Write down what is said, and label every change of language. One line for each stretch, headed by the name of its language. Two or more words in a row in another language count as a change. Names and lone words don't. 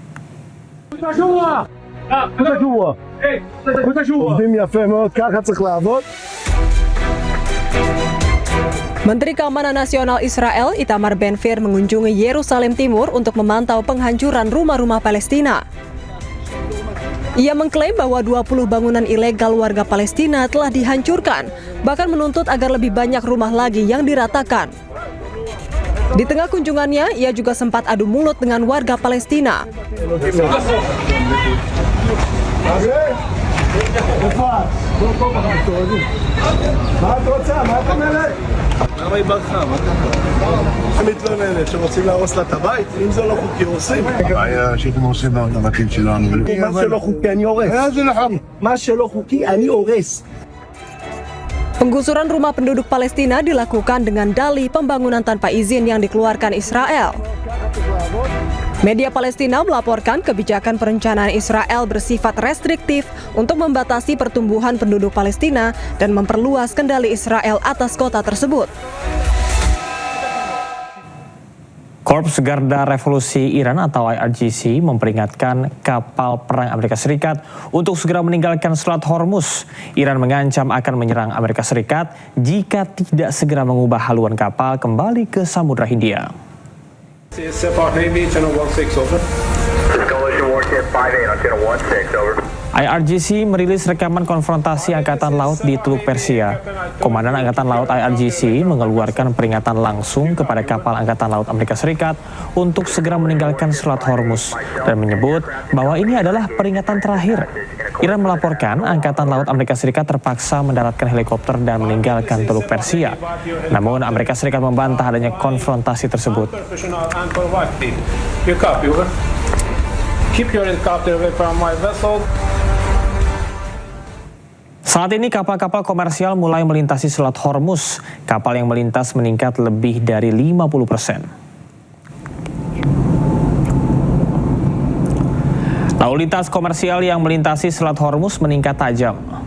Indonesian: Menteri Keamanan Nasional Israel Itamar Ben-Gvir mengunjungi Yerusalem Timur untuk memantau penghancuran rumah-rumah Palestina. Ia mengklaim bahwa 20 bangunan ilegal warga Palestina telah dihancurkan, bahkan menuntut agar lebih banyak rumah lagi yang diratakan. Di tengah kunjungannya, ia juga sempat adu mulut dengan warga Palestina.
Hebrew: למה היא ברחה? מתלוננת שרוצים להרוס לה את הבית? אם זה לא חוקי הורסים. הבעיה שאתם הורסים לבתים שלנו. מה שלא חוקי אני הורס. מה שלא חוקי אני הורס.
Indonesian: Penggusuran rumah penduduk Palestina dilakukan dengan dalih pembangunan tanpa izin yang dikeluarkan Israel. Media Palestina melaporkan kebijakan perencanaan Israel bersifat restriktif untuk membatasi pertumbuhan penduduk Palestina dan memperluas kendali Israel atas kota tersebut. Korps Garda Revolusi Iran atau IRGC memperingatkan kapal perang Amerika Serikat untuk segera meninggalkan Selat Hormuz. Iran mengancam akan menyerang Amerika Serikat jika tidak segera mengubah haluan kapal kembali ke Samudra Hindia.
English: Support Navy, Channel 16 over. Coalition Warship 58 on Channel 16 over.
Indonesian: IRGC merilis rekaman konfrontasi Angkatan Laut di Teluk Persia. Komandan Angkatan Laut IRGC mengeluarkan peringatan langsung kepada kapal Angkatan Laut Amerika Serikat untuk segera meninggalkan Selat Hormuz dan menyebut bahwa ini adalah peringatan terakhir. Iran melaporkan Angkatan Laut Amerika Serikat terpaksa mendaratkan helikopter dan meninggalkan Teluk Persia. Namun Amerika Serikat membantah adanya konfrontasi tersebut.
English: Keep your helicopter away from my vessel.
Indonesian: Saat ini kapal-kapal komersial mulai melintasi Selat Hormuz. Kapal yang melintas meningkat lebih dari 50%. Lalu lintas komersial yang melintasi Selat Hormuz meningkat tajam.